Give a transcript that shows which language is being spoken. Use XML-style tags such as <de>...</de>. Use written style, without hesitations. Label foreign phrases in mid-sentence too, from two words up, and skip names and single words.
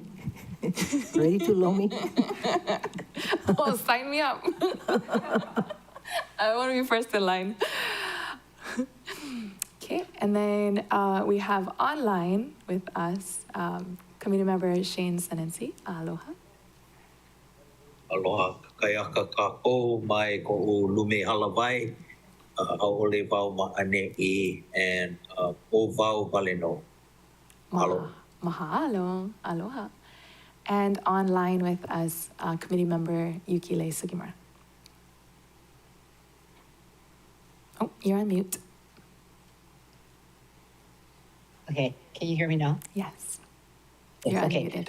<en>Ready to lomi? Oh, sign me up. I want to be first in line. Okay, and then we have online with us Committee Member Shane Senensi. Aloha.</en> <haw>Aloha, kakayaka kako mai ko'u lume halawai, hau'ole wau ma'ane'i, and o wau waleno. Aloha. Mahalo. Aloha.</haw> <en>And online with us, Committee Member Yukile Sugimura. Oh, you're on mute. Okay, can you hear me now? Yes. You're unmuted.</en>